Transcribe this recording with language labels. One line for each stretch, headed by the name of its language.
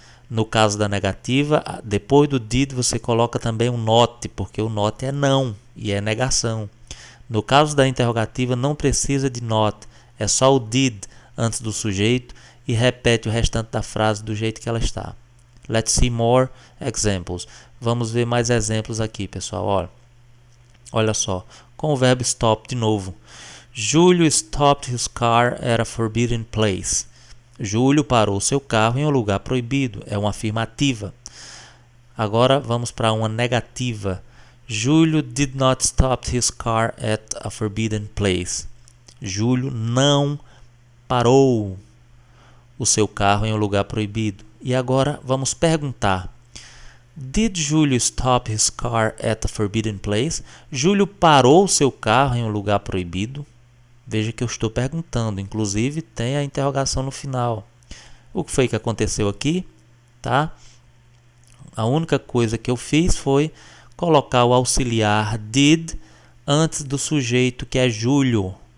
Portuguese: No caso da negativa, depois do did você coloca também um not, porque o not é não e é negação. No caso da interrogativa não precisa de not, é só o did antes do sujeito e repete o restante da frase do jeito que ela está.
English: Let's see more examples.
Portuguese: Vamos ver mais exemplos aqui, pessoal. Olha só, com o verbo stop de novo.
English: Júlio stopped his car at a forbidden place.
Portuguese: Júlio parou seu carro em um lugar proibido. É uma afirmativa. Agora vamos para uma negativa.
English: Júlio did not stop his car at a forbidden place.
Portuguese: Júlio não parou o seu carro em um lugar proibido. E agora vamos perguntar.
English: Did Júlio stop his car at a forbidden place?
Portuguese: Júlio parou seu carro em um lugar proibido? Veja que eu estou perguntando, inclusive tem a interrogação no final. O que foi que aconteceu aqui? Tá? A única coisa que eu fiz foi colocar o auxiliar did antes do sujeito que é Júlio.